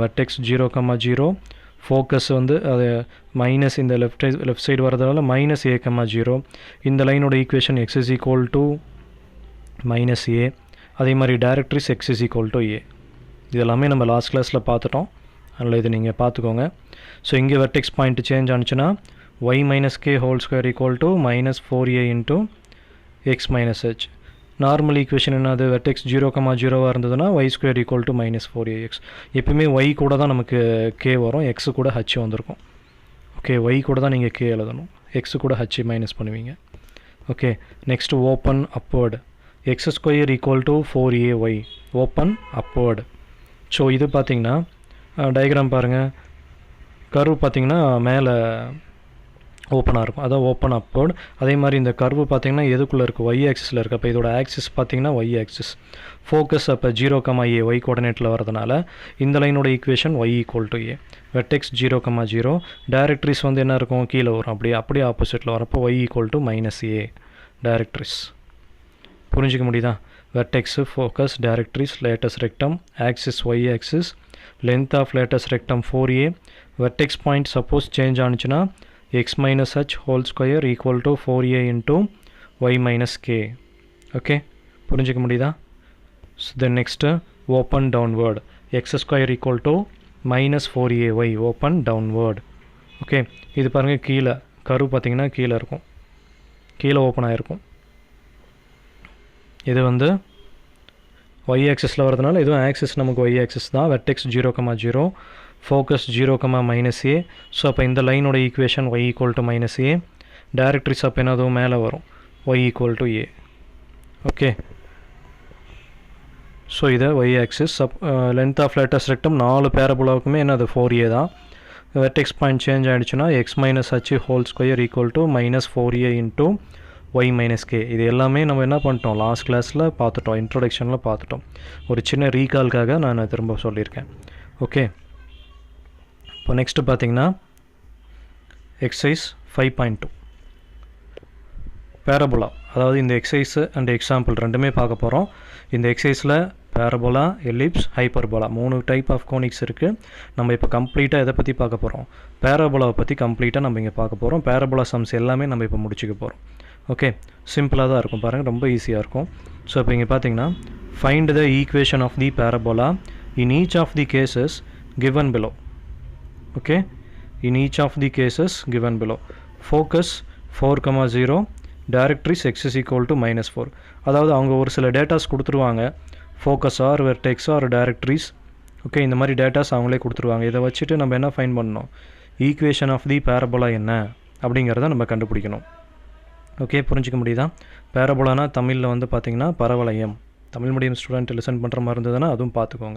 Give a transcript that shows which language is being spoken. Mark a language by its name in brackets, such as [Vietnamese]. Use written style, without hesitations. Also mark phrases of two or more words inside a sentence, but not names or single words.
[Tamil] வெர்டெக்ஸ் 0,0, ஃபோக்கஸ் வந்து அது மைனஸ் இந்த [English] left side [Tamil] வரதுனால -a,0. இந்த லைனோட ஈக்குவேஷன் x = -a. அதே மாதிரி டைரக்ட்ரிஸ் x = a. இதெல்லாமே நம்ம [English] last class [Tamil] பார்த்துட்டோம், அதனால் இது நீங்கள் பார்த்துக்கோங்க. ஸோ இங்கே [English] vertex point change [Tamil] ஆனிச்சுன்னா y - k² = -4a × x - h. [English] normal equation [Tamil] என்னது? வெர்டெக்ஸ் 0,0 இருந்ததுன்னா y² = -4ax. எப்பவுமே y கூட தான் நமக்கு k வரும், x கூட h வந்திருக்கும். ஓகே, y கூட தான் நீங்கள் k எழுதணும், x கூட h மைனஸ் பண்ணுவீங்க. [English] okay, next open upward x² = 4ay, open upward. [Tamil] ஸோ இது பார்த்தீங்கன்னா டயக்ராம் பாருங்கள், கர்வ் பார்த்தீங்கன்னா மேலே ஓப்பனாக இருக்கும், அதான் [English] open upward. [Tamil] அதே மாதிரி இந்த கர்வு பார்த்தீங்கன்னா எதுக்குள்ளே இருக்குது? y ஆக்சிஸில் இருக்குது. அப்போ இதோட ஆக்சிஸ் பார்த்தீங்கன்னா y ஆக்சிஸ். ஃபோக்கஸ் அப்போ 0,a y கோஆர்டினேட்டில் வரதுனால இந்த லைனோட ஈக்குவேஷன் y = a. வெர்டெக்ஸ் 0,0, டைரக்ட்ரிஸ் வந்து என்ன இருக்கும்? கீழே வரும். அப்படியே ஆப்போசிட்டில் வரப்போ y = -a டைரக்ட்ரிஸ். புரிஞ்சிக்க முடியுதா? [English] vertex, focus, directories, latest rectum, axis y axis, length of latest rectum 4a, vertex point suppose change ஆனிச்சுனா x minus h whole square equal to 4a into y minus k. [Tamil] Okay, புரிஞ்சுக்க முடியுதா? [English] So then next open downward, x square equal to minus 4ay, open downward. [Tamil] Okay, இது பாருங்க கீழே கரு பார்த்தீங்கன்னா கீழே இருக்கும், கீழே ஓப்பன் ஆகிருக்கும். இது வந்து y ஆக்சிஸில் வரதுனால இதுவும் ஆக்சிஸ் நமக்கு y ஆக்சிஸ் தான். [English] vertex 0,0, focus 0,-a. [Tamil] ஸோ அப்போ இந்த லைனோட ஈக்குவேஷன் y [English] equal to [Tamil] -a. டைரக்ட்ரிஸ் அப்போ என்ன அதுவும் மேலே வரும், [English] y equal to a. okay, so [Tamil] இதை y ஆக்சிஸ். [English] length of latest rectum [Tamil] 4 பேரபோலாவுக்குமே என்னது 4a தான். [English] vertex point change [Tamil] ஆகிடுச்சுன்னா [English] x minus h whole square equal to -4a into y minus k. [Tamil] இது எல்லாமே நம்ம என்ன பண்ணிட்டோம், [English] last class [Tamil] பார்த்துட்டோம், இன்ட்ரொடக்ஷனில் பார்த்துட்டோம். ஒரு சின்ன ரீகால்காக நான் திரும்ப சொல்லியிருக்கேன். ஓகே, இப்போ நெக்ஸ்ட்டு பார்த்தீங்கன்னா எக்ஸசைஸ் 5.2 பேரபோலா. அதாவது இந்த [English] exercise and example [Tamil] ரெண்டுமே பார்க்க போகிறோம். இந்த எக்ஸசைஸில் [English] parabola, ellipse, hyperbola 3 type of conics [Tamil] இருக்குது. நம்ம இப்போ கம்ப்ளீட்டாக எதை பற்றி பார்க்க போகிறோம், பேரபோலாவை பற்றி கம்ப்ளீட்டாக நம்ம இங்கே பார்க்க போகிறோம். [English] parabola sums [Tamil] எல்லாமே நம்ம இப்போ முடிச்சுக்க போகிறோம். ஓகே, சிம்பிளாக தான் இருக்கும் பாருங்கள், ரொம்ப ஈஸியாக இருக்கும். ஸோ இப்போ இங்கே பார்த்தீங்கன்னா [English] find the equation of the parabola in each of the cases given below. okay, in each of the cases given below. focus 4,0, directrix x is equal to -4. [Tamil] அதாவது அவங்க ஒரு சில டேட்டாஸ் கொடுத்துருவாங்க, [English] focus or vertex or directrix. [Tamil] ஓகே, இந்த மாதிரி டேட்டாஸ் அவங்களே கொடுத்துருவாங்க. இதை வச்சுட்டு நம்ம என்ன ஃபைண்ட் பண்ணணும், [English] equation of the parabola [Tamil] என்ன அப்படிங்கிறத நம்ம கண்டுபிடிக்கணும். ஓகே, புரிஞ்சிக்க முடியுதா? பேரபோலானா தமிழில் வந்து பார்த்திங்கன்னா பரவளையம். தமிழ் [English] medium student listen [Tamil] பண்ணுற மாதிரி இருந்ததுன்னா அதுவும் பார்த்துக்கோங்க.